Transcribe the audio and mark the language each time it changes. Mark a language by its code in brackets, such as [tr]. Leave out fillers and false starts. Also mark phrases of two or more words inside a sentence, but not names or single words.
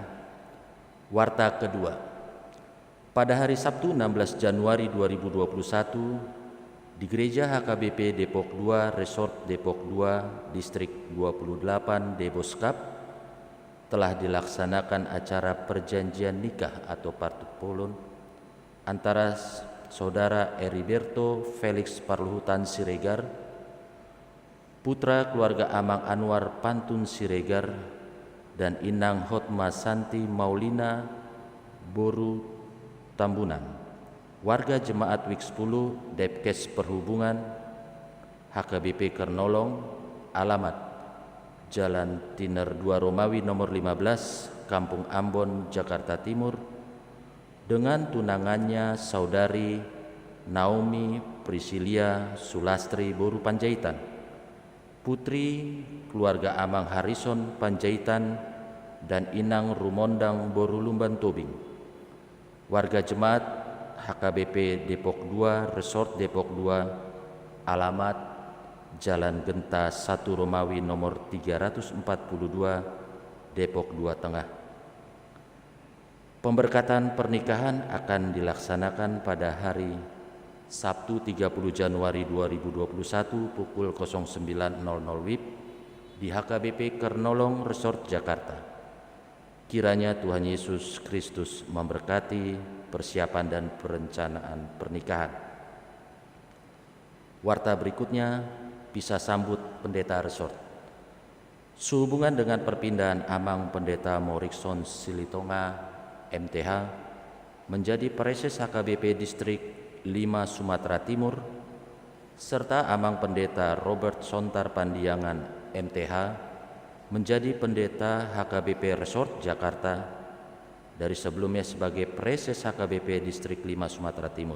[id] Warta kedua. Pada hari Sabtu 16 Januari 2021 di Gereja HKBP Depok 2, Resort Depok 2, Distrik 28 Deboskap telah dilaksanakan acara perjanjian nikah atau partupolon antara Saudara Heriberto Felix Parluhutan Siregar, putra keluarga Amang Anwar Pantun Siregar, dan Inang Hotma Santi Maulina Boru Tambunan. Warga Jemaat WIK 10 Depkes Perhubungan HKBP Kernolong, alamat Jalan Tiner 2 Romawi nomor 15, Kampung Ambon, Jakarta Timur, dengan tunangannya Saudari Naomi Priscilia Sulastri Boru Panjaitan, putri keluarga Amang Harrison Panjaitan dan Inang Rumondang Boru Lumban Tobing. Warga Jemaat HKBP Depok 2, Resort Depok 2, alamat Jalan Genta 1 Romawi nomor 342, Depok 2 Tengah. Pemberkatan pernikahan akan dilaksanakan pada hari Sabtu 30 Januari 2021 pukul 09.00 WIB di HKBP Kernolong Resort Jakarta. Kiranya Tuhan Yesus Kristus memberkati persiapan dan perencanaan pernikahan. Warta berikutnya, bisa sambut Pendeta Resort. Sehubungan dengan perpindahan Amang Pendeta Morikson Silitonga MTH menjadi Preses HKBP Distrik 5 Sumatera Timur, serta Amang Pendeta Robert Sontar Pandiangan MTH menjadi Pendeta HKBP Resort Jakarta dari sebelumnya sebagai Preses HKBP Distrik 5 Sumatera Timur.